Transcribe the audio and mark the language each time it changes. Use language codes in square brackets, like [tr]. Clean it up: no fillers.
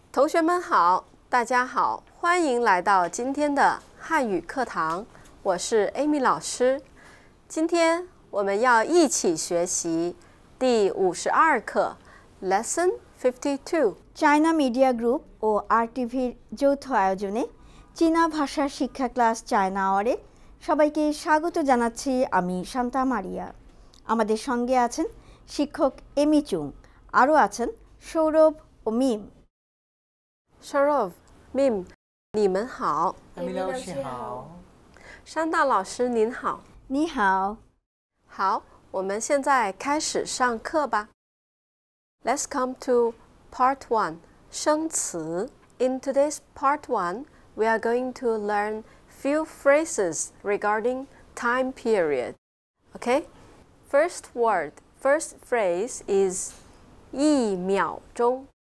[zh] 学们好，大家好，欢迎来到今天的汉语课堂，我是 Amy 老师。今天我们要一起学习第52课 [en] Lesson 52 [bn] China media group ও আরটিভির যৌথ আয়োজনে চীনা ভাষার শিক্ষা ক্লাস চায়না আওয়ারে সবাইকে স্বাগত জানাচ্ছি আমি শান্তা মারিয়া। আমাদের সঙ্গে আছেন শিক্ষক এমি চুং, আরও আছেন সৌরভ ও মিম। [zh] Sharov, Mim, 你们好。 Amy 老师好。山大老师您好。你好。好，我们现在开始上课吧。 [en] Let's come to Part 1, 生词。 In today's Part 1, we are going to learn few phrases regarding time period. Okay? First phrase is [zh] 一秒钟。